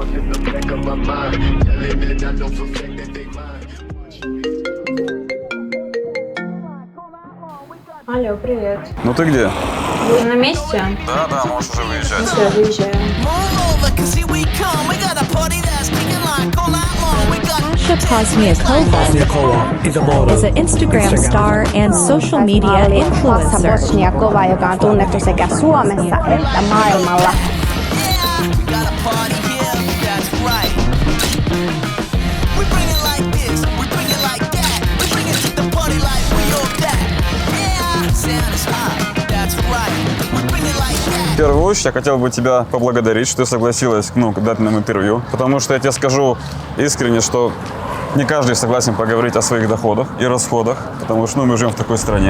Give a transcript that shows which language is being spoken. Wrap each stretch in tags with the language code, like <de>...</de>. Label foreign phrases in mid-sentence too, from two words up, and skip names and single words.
<ru>Алло, привет. Ну ты где? Вы на месте? Да, можешь уже выезжать. Все, выезжаем.</ru> <en>Kosmiakova is an Instagram star and social media influencer.</en> <fi>Bosniakova, joka on tunnettu sekä Suomessa että maailmalla.</fi> <ru>В первую очередь я хотел бы тебя поблагодарить, что ты согласилась дать нам интервью, потому что я тебе скажу искренне, что не каждый согласен поговорить о своих доходах и расходах, потому что мы живем в такой стране.</ru>